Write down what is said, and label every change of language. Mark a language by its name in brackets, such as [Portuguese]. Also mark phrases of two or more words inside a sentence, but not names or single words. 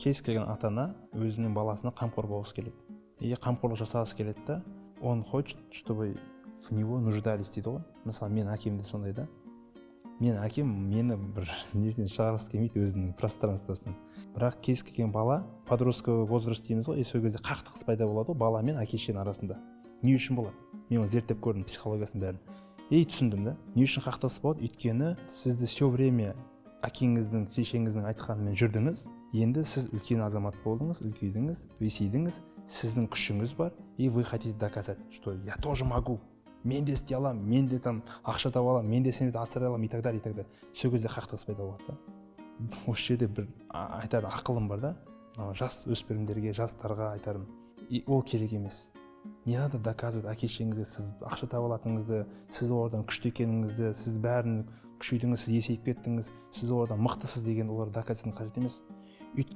[Kazakh] кез келген ата ана өзінің баласына қамқор болғысы келеді. И қамқорлық жасағысы келеді да, [Russian] он хочет, чтобы в него нуждались [Kazakh] дейді ғой. Мысалы, мен әкем де сондай да. Мен әкем мені бір несінен шығарғысы келмейді өзінің пространствосынан. Бірақ кез келген бала, [Russian] подростковый возраст [Kazakh] дейміз ғой, сол кезде қақтығыс пайда болады ғой бала мен әке-шешенің арасында. Не үшін болады? Мен оны зерттеп көрдім, психологиясын бәрін. И түсіндім да. Не үшін қақтығыс болады? Өйткені сізді [Russian] все время [Kazakh] әкеңіздің, шешеңіздің айтқанымен жүрдіңіз. Енді сіз үлкен азамат болдыңыз, үлкейдіңіз, өсейдіңіз, сіздің күшіңіз бар, [Russian] и вы хотите доказать, что я тоже могу. [Kazakh] Мен де істей аламын, мен де там ақша таба аламын, мен де сені асырай аламын, [Russian] и так далее, и так далее. [Kazakh] Сол кезде қақтығыс пайда болады да. Осы жерде бір айтар ақылым бар да. Жас өспірімдерге, жастарға айтарым. И ол керек емес. [Russian] Не надо доказывать [Kazakh] әке-шешеңізге сіз ақша таба алатыныңызды, сіз олардан күшті екеніңізді, сіз бәрін күшейдіңіз, сіз есейіп кеттіңіз, сіз олардан мықтысыз деген оларды доказывать қажет емес.